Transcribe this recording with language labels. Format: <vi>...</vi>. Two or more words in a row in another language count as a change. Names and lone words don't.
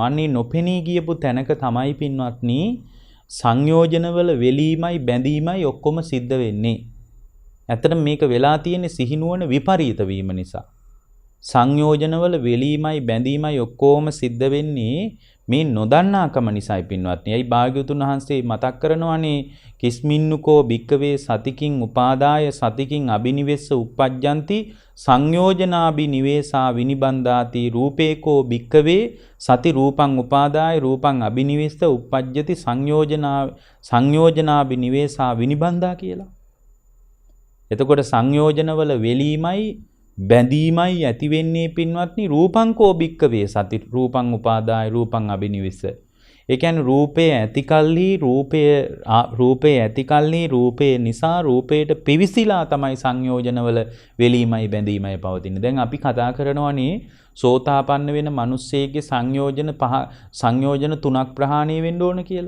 <si>අන්නේ නොපෙනී ගියපු තැනක තමයි පින්වත්නි සංයෝජනවල වෙලීමයි බැඳීමයි ඔක්කොම සිද්ධ වෙන්නේ. ඇත්තටම මේක වෙලා තියෙන්නේ සිහිනුවන විපරීත වීම නිසා. සංයෝජනවල වෙලීමයි බැඳීමයි ඔක්කොම සිද්ධ වෙන්නේ මේ නොදන්නාකම නිසායි පින්වත්නි. අයි භාග්‍යවතුන් වහන්සේ මතක් කරනවානේ</si> <pi>කිස්මින්නුකෝ භික්කවේ සතිකින් උපාදාය සතිකින් අබිනිවෙස්ස උප්පජ්ජಂತಿ සංයෝජනාබි නිවේසා විනිබන්දාති රූපේකෝ භික්කවේ සති රූපං උපාදාය රූපං අබිනිවෙස්ස උප්පජ්ජති සංයෝජනාබි නිවේසා විනිබන්දා කියලා.</pi> <si>එතකොට සංයෝජනවල වෙලීමයි බැඳීමයි ඇති වෙන්නේ පින්වත්නි</si> <pi>රූපංකෝ භික්කවේ සති රූපං උපාදාය රූපං අබිනිවෙස්ස.</pi> <si>ඒ කියන්නේ රූපේ ඇතිකල්හි රූපේ නිසා රූපයට පිවිසිලා තමයි සංයෝජනවල වෙලීමයි බැඳීමයි පවතින්නේ. දැන් අපි කතා කරනවානේ සෝතාපන්න වෙන මිනිස්සෙගේ සංයෝජන 3ක් ප්‍රහාණය වෙන්න ඕන කියලා.</si>